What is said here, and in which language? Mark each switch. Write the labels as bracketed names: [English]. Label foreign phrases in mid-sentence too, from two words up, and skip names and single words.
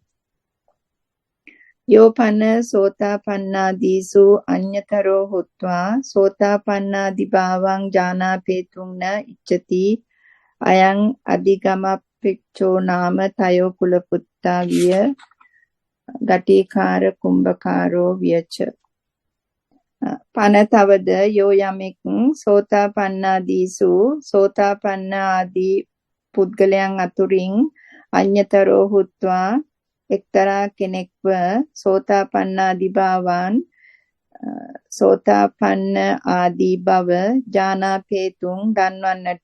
[Pali] යෝපන සෝතාපන්නාදීසු අඤ්ඤතරෝ හොත්වා සෝතාපන්නාදිභාවං ජානාපේතුං න ඉච්ඡති අයං අධිගමප්පෙච්චෝ නාම තයෝ කුලපුත්තා විය ගටිකාර කුම්භකාරෝ වියච [Sinhala] පන තවද යෝ යමෙක් සෝතාපන්නාදීසු සෝතාපන්න ආදී පුද්ගලයන් අතුරින් [Pali] අඤ්ඤතරෝ හුත්වා [Sinhala] එක්තරා කෙනෙක්ව සෝතාපන්නාදිභාවං සෝතාපන්න ආදී බව ජානාපේතුං දන්වන්නට